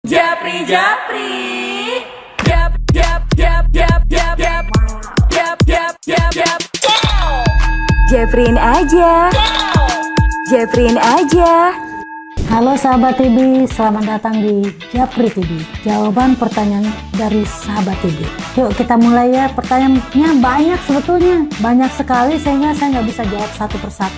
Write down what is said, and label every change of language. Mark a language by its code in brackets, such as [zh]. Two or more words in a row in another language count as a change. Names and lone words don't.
[id] Japri, Japri, Jap, Jap, Jap, Jap, Jap, Jap, Jap, Jap, Jap, Jap. Jeffryin aja, Jeffryin aja. Halo sahabat TV, selamat datang di Japri TV. Jawaban pertanyaan dari sahabat TV. Yuk kita mulai ya. Pertanyaannya banyak sebetulnya, banyak sekali sehingga saya nggak bisa jawab satu persatu.